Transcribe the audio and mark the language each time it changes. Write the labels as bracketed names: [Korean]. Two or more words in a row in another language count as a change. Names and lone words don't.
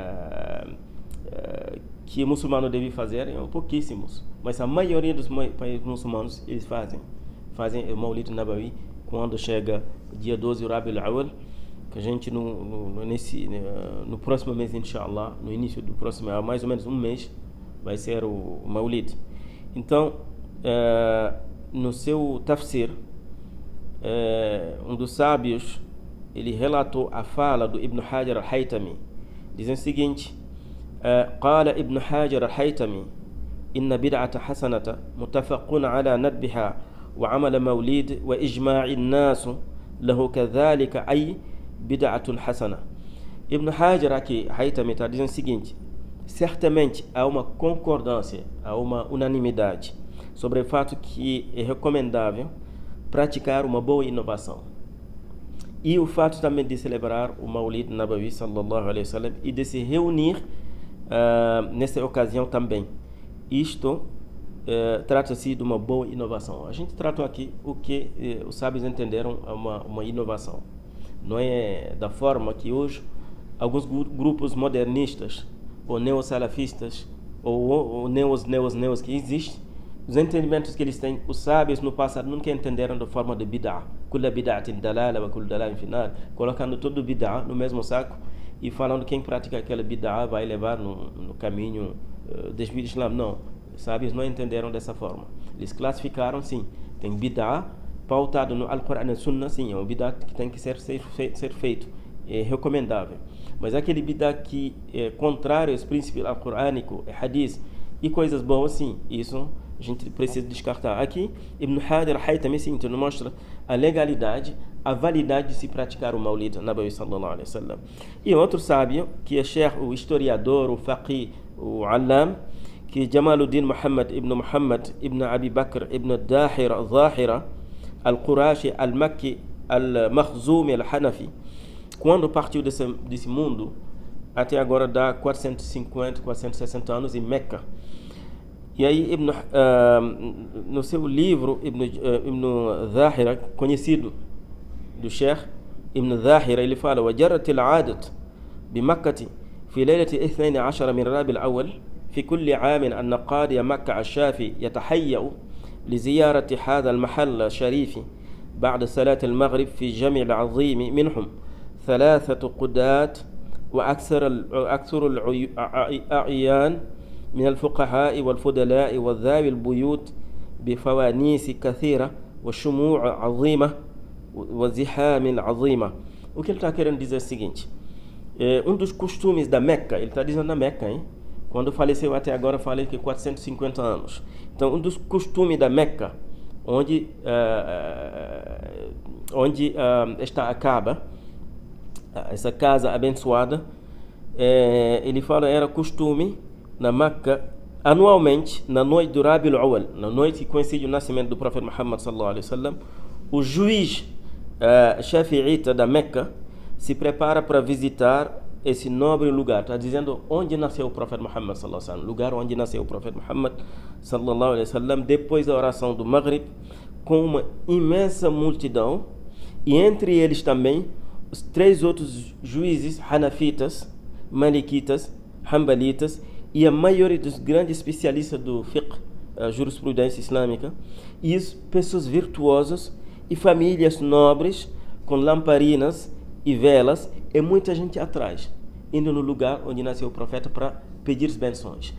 [Portuguese] que o muçulmano deve fazer, pouquíssimos, mas a maioria dos países muçulmanos eles fazem o Maulid Nabawi quando chega o dia 12 Rabiul Awwal, que a gente no próximo mês, inshallah, no início do próximo, mais ou menos um mês, vai ser o Maulid. Então, no seu tafsir, um dos sábios, ele relatou a fala do Ibn Hajar al-Haytami, dizendo o seguinte: [Arabic] قال ابن حجر الهيثمي إن بدعة حسنة متفق على ندبها وعمل موليد وإجماع الناس له كذلك أي بدعة حسنة. [Portuguese] Ibn Hajar aqui, Haytami, está dizendo o seguinte: certamente há uma concordância, há uma unanimidade sobre o fato que é recomendável praticar uma boa inovação. E o fato também de celebrar o Maulid Nabawi [Arabic] صلى الله عليه وسلم [Portuguese] e de se reunir nessa ocasião também. Isto trata-se de uma boa inovação. A gente tratou aqui o que os sábios entenderam uma inovação. Não é da forma que hoje alguns grupos modernistas ou neossalafistas ou neos que existem, os entendimentos que eles têm, os sábios no passado nunca entenderam da forma de bid'ah. [Arabic] كل بدعة ضلالة وكل ضلالة في النار, [Portuguese] colocando todo bid'ah no mesmo saco e falando que quem pratica aquela bid'ah vai levar no caminho do Islã. Não, os sábios não entenderam dessa forma. Eles classificaram, sim, tem bid'ah pautado no Al-Quran e Sunnah, sim, é um bid'ah que tem que ser feito, é recomendável. Mas aquele bid'ah que é contrário aos princípios al-Qurânico, hadith e coisas boas, sim, isso a gente precisa descartar. Aqui, Ibn Hajar al-Haytami nos mostra a legalidade, a validade de se praticar o Maulid Nabawi [Arabic] صلى الله عليه وسلم. [Portuguese] E outro sábio, que é Sheikh, o historiador, o faqih, o alam, que Jamaluddin Muhammad ibn Abi Bakr ibn Zahira al-Qurashi al-Makki al-Makhzumi al-Hanafi, quando partiu desse mundo, até agora dá 450, 460 anos em Meca. E aí, no seu livro, Ibn Zahira, conhecido do Sheikh Ibn Zahira, ele fala: [Arabic] وجرت العادة بمكة في ليلة 12 من ربيع الأول في كل عام أن قاضي مكة الشافي يتحيأ لزيارة هذا المحل الشريف بعد صلاة المغرب في جمع العظيم منهم 3 قضاة وأكثر الأعيان من الفقهاء والفضلاء وذوي البيوت بفوانيس كثيرة وشموع عظيمة وزحام عظيمة. [Portuguese] O que ele está querendo dizer é o seguinte: dos costumes da Meca, ele está dizendo na Meca, hein? Quando faleceu até agora, falei que 450 anos. Então, dos costumes da Meca, onde está a Kaaba, essa casa abençoada, ele fala, era costume na Meca, anualmente, na noite do Rabiul Awwal, na noite que coincide o nascimento do profeta Muhammad [Arabic] صلى الله عليه وسلم, [Portuguese] o juiz shafi'ita da Meca se prepara para visitar esse nobre lugar. Está dizendo onde nasceu o profeta Muhammad [Arabic] صلى الله عليه وسلم, [Portuguese] lugar onde nasceu o profeta Muhammad [Arabic] صلى الله عليه wasallam, [Portuguese] depois da oração do Maghrib, com uma imensa multidão, e entre eles também os 3 outros juízes hanafitas, malikitas, hanbalitas, e a maioria dos grandes especialistas do fiqh, jurisprudência islâmica, e pessoas virtuosas e famílias nobres com lamparinas e velas, e muita gente atrás, indo no lugar onde nasceu o profeta para pedir bênçãos.